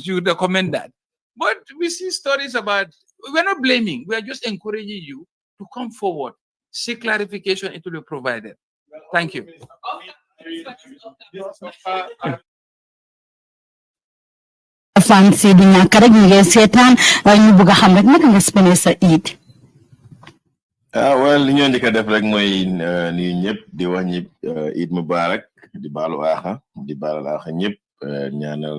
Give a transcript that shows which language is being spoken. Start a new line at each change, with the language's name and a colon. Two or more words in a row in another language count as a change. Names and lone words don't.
English: You recommend that. But we see stories about, we're not blaming. We are just encouraging you to come forward. Seek clarification, it will be provided. Thank you.
Wolof: Fancy di ñàkk rek ñu ngi seetaan ñu bëgg a xam rek naka nga spene sa Eid. Well li ñoo njëkk a def rek mooy nuyu ñëpp di wax ñëpp Eid Mubarak di baalu aaxa di baalu aaxa ñëpp ñaanal